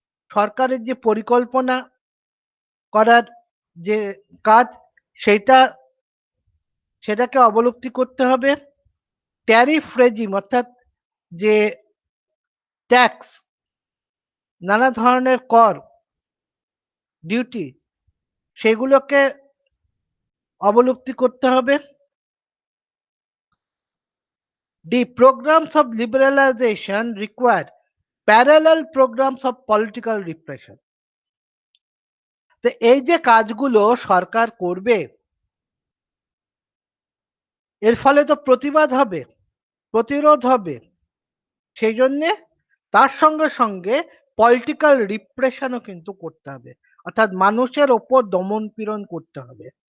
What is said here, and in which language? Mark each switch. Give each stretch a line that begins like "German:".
Bangla: সরকারের যে পরিকল্পনা করার যে কাজ সেটাকে অবলুপ্তি করতে হবে। ট্যারিফ রেজিম অর্থাৎ যে ট্যাক্স, নানা ধরনের কর, ডিউটি, সেগুলোকে অবলুপ্তি করতে হবে।
English: The programs of liberalization require parallel programs of political repression.
Bangla: তো এই যে কাজগুলো সরকার করবে, এর ফলে তো প্রতিবাদ হবে, প্রতিরোধ হবে, সেই জন্যে তার সঙ্গে সঙ্গে পলিটিক্যাল রিপ্রেশনও কিন্তু করতে হবে, অর্থাৎ মানুষের ওপর দমন পীড়ন করতে হবে।